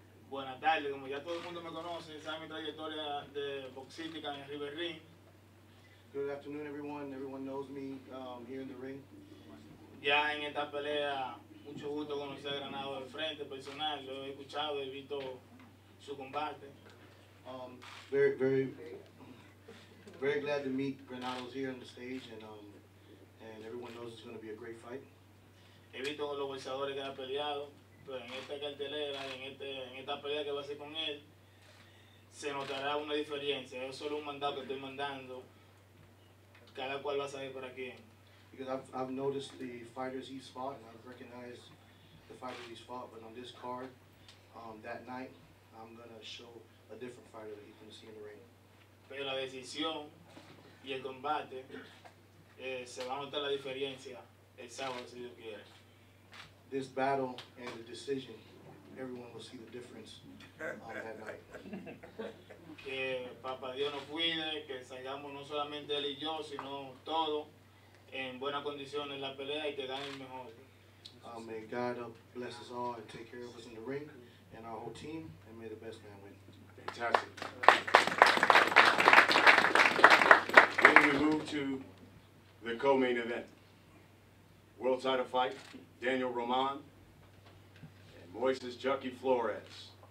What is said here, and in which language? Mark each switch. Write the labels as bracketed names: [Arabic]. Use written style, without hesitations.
[Spanish] Buenas tardes, como ya todo el mundo me conoce, sabe mi trayectoria de boxística en River Ring. [English] Good afternoon, everyone. Everyone knows me here in the ring. [Spanish] Ya en esta pelea, mucho gusto conocer a Granado de frente, personal. Lo he escuchado, he visto su combate. [English] Very glad to meet Granados here on the stage, and everyone knows it's going to be a great fight. [Spanish] He visto con los boxeadores que ha peleado, pero en esta cartelera, en esta pelea que va a ser con él, se notará una diferencia. Es solo un mandado que estoy mandando. Cada cual va a saber para quién. [English] Because I've noticed the fighters he's fought, and I've recognized the fighters he's fought, but on this card, that night, I'm going to show a different fighter that he's going to see in the ring. [Spanish] Pero la decisión y el combate, se va a notar la diferencia el sábado, si Dios quiere. [English] This battle and the decision, everyone will see the difference that night. [Spanish] Que Papá Dios nos cuide, que salgamos no solamente él y yo, sino todos en buenas condiciones en la pelea y que gane el mejor. [English] May God bless us all and take care of us in the ring and our whole team, and may the best man win. Fantastic. Then we move to the co-main event. World title fight, Daniel Roman and Moises Chucky Flores.